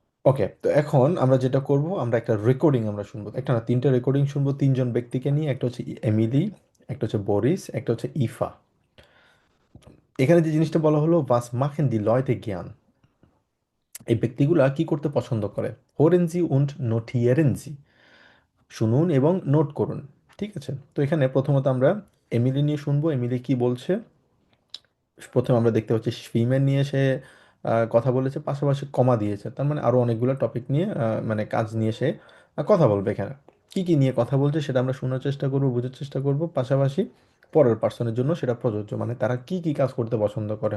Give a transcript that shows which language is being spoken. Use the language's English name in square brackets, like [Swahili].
[Bangla] ওকে, তো এখন আমরা যেটা করব, আমরা একটা রেকর্ডিং আমরা শুনবো, একটা না তিনটা রেকর্ডিং শুনবো তিনজন ব্যক্তিকে নিয়ে। একটা হচ্ছে এমিলি, একটা হচ্ছে বরিস, একটা হচ্ছে ইফা। এখানে যে জিনিসটা বলা হলো [German] was machen die Leute gern, [Bangla] এই ব্যক্তিগুলা কি করতে পছন্দ করে? [German] hören Sie und notieren Sie, [Bangla] শুনুন এবং নোট করুন। ঠিক আছে, তো এখানে প্রথমত আমরা এমিলি নিয়ে শুনবো, এমিলি কি বলছে। প্রথমে আমরা দেখতে পাচ্ছি সুইমের নিয়ে সে কথা বলেছে, পাশাপাশি কমা দিয়েছে, তার মানে আরো অনেকগুলো টপিক নিয়ে মানে কাজ নিয়ে সে কথা বলবে। এখানে কি কি নিয়ে কথা বলছে সেটা আমরা শোনার চেষ্টা করব, বোঝার চেষ্টা করব, পাশাপাশি পরের পার্সনের জন্য সেটা প্রযোজ্য, মানে তারা কি কি কাজ করতে পছন্দ করে।